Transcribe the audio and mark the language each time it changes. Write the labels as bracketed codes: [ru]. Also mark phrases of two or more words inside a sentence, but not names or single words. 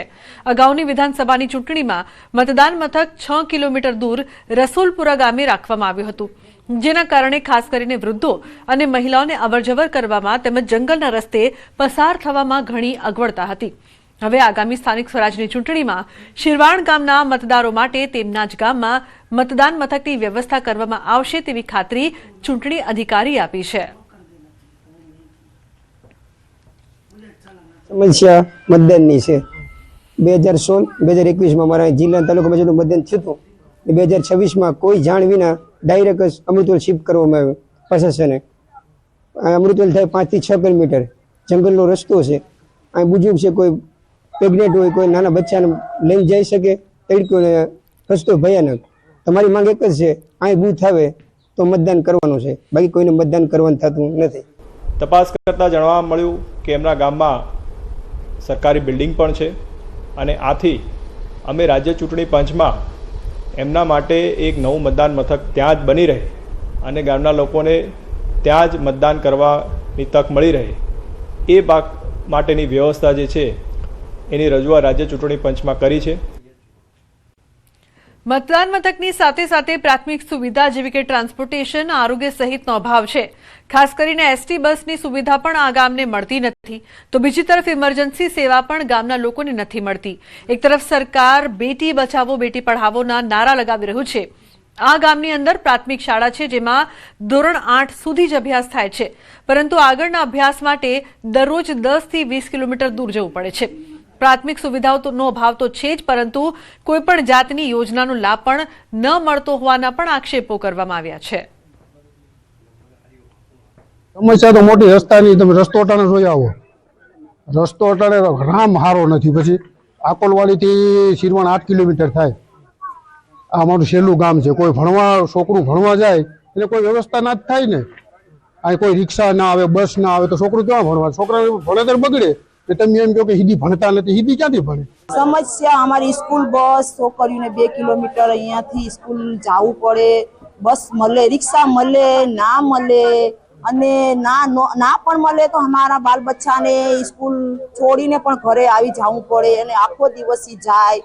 [gu] અગાઉની વિધાનસભાની ચૂંટણીમાં મતદાન મથક 6 કિલોમીટર દૂર રસુલપુરા ગામે રાખવામાં આવ્યું હતું, જેના કારણે ખાસ કરીને વૃદ્ધો અને મહિલાઓને અવરજવર કરવામાં તેમજ જંગલના રસ્તે પસાર થવામાં ઘણી અગવડતા હતી। હવે આગામી સ્થાનિક સ્વરાજની ચૂંટણીમાં શિરવાણ ગામના મતદારો માટે તેમના જ ગામમાં મતદાન મથકની વ્યવસ્થા કરવામાં આવશે તેવી ખાતરી ચૂંટણી અધિકારી આપી છે। સમસ્યા મતદાન સે 2016-2021 મેં મારા જિલ્લા તાલુકા મેં મતદાન થયું 2026 મેં કોઈ જાણ વિના ડાયરેક્ટ અમૃતવેલ શિફ્ટ કરવામાં આવ્યો પ્રશાસને। અમૃતવેલ થાય 5 થી 6 કિલોમીટર જંગલનો રસ્તો હૈ। આ બુજુર્ગ હૈ, કોઈ પ્રેગ્નેન્ટ હો, કોઈ નાના બચ્ચા ને લઈને જઈ શકે તડકો ને રસ્તો ભયાનક। તમારી માંગ એક જ છે, આ બૂથ આવે તો મતદાન કરવાનું છે, બાકી કોઈને મતદાન કરવાનું થતું નથી। તપાસ કરતા જાણવા મળ્યું કે એમના ગામમાં સરકારી બિલ્ડિંગ પણ છે અને આથી અમે રાજ્ય ચૂંટણી પંચમાં એમના માટે એક નવું મતદાન મથક ત્યાં જ બની રહે અને ગામના લોકોને ત્યાં જ મતદાન કરવાની તક મળી રહે એ માટેની વ્યવસ્થા જે છે એની રજૂઆત રાજ્ય ચૂંટણી પંચમાં કરી છે। મતદાન મથકની સાથે સાથે પ્રાથમિક સુવિધા જેવી કે ટ્રાન્સપોર્ટેશન, આરોગ્ય સહિતનો અભાવ છે। ખાસ કરીને એસટી બસની સુવિધા પણ આ ગામને મળતી નથી, તો બીજી તરફ ઇમરજન્સી સેવા પણ ગામના લોકોને નથી મળતી। એક તરફ સરકાર બેટી બચાવો બેટી પઢાવોના નારા લગાવી રહ્યું છે। આ ગામની અંદર પ્રાથમિક શાળા છે જેમાં ધોરણ 8 સુધી જ અભ્યાસ થાય છે, પરંતુ આગળના અભ્યાસ માટે દરરોજ 10 થી 20 કિલોમીટર દૂર જવું પડે છે। પ્રાથમિક સુવિધાઓનો અભાવ તો છે જ, પરંતુ કોઈપણ જાતની યોજનાનો લાભ પણ ન મળતો હોવાના પણ આક્ષેપો કરવામાં આવ્યા છે। સમસ્યા તો મોટી રસ્તાની, તમે રસ્તો અટાણે જોઈ આવો, રસ્તો અટાણે રામ હારો નથી। પછી આકોલવાડી થી શિરવાણ 8 કિલોમીટર થાય। આ મારું છેલ્લું ગામ છે, કોઈ ભણવા છોકરું ભણવા જાય એટલે કોઈ વ્યવસ્થા ના થાય ને। આ કોઈ રિક્ષા ના આવે, બસ ના આવે તો છોકરું ક્યાં ભણવા? છોકરા ભણતર બગડે। તમે એમ કહો કે હિન્દી ભણતા નથી, હિન્દી ક્યાંથી ભણે? સમસ્યા અમારી સ્કૂલ બસ છોકરીઓને 2 કિલોમીટર અહીંયાથી સ્કૂલ જવું પડે, બસ મળે, રિક્ષા મળે ના મળે, અને ના પણ મળે તો અમારા બાલ બચ્ચાને સ્કૂલ છોડીને પણ ઘરે આવી જવું પડે અને આખો દિવસ જાય।